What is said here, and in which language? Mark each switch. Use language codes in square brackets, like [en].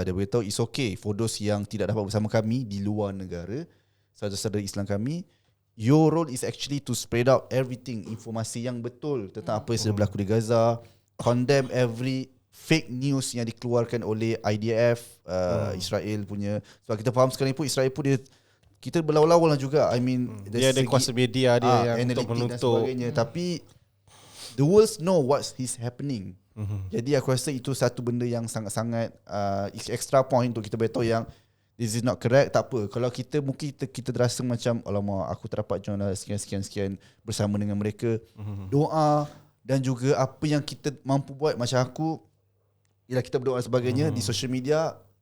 [ms] Dia beritahu [en] it's okay for those [ms] yang tidak dapat bersama kami di luar negara, saudara-saudara Islam kami, [en] your role is actually to spread out everything, [ms] informasi yang betul tentang apa yang sedang berlaku di Gaza, [en] condemn every fake news [ms] yang dikeluarkan oleh IDF, Israel punya. Sebab kita faham sekarang ni pun Israel pun kita berlawan-lawan lah juga. [en] I mean, [ms] dia ada kuasa media dia yang untuk menutup. Tapi [en] the world know what is happening. [ms] Jadi aku rasa itu satu benda yang sangat-sangat extra point untuk kita beritahu yang [en] this is not correct. [ms] Tak apa, kalau kita mungkin kita terasa macam alamak aku tak dapat join sekian bersama dengan mereka. Doa dan juga apa yang kita mampu buat, macam aku ialah kita berdoa dan sebagainya di social media.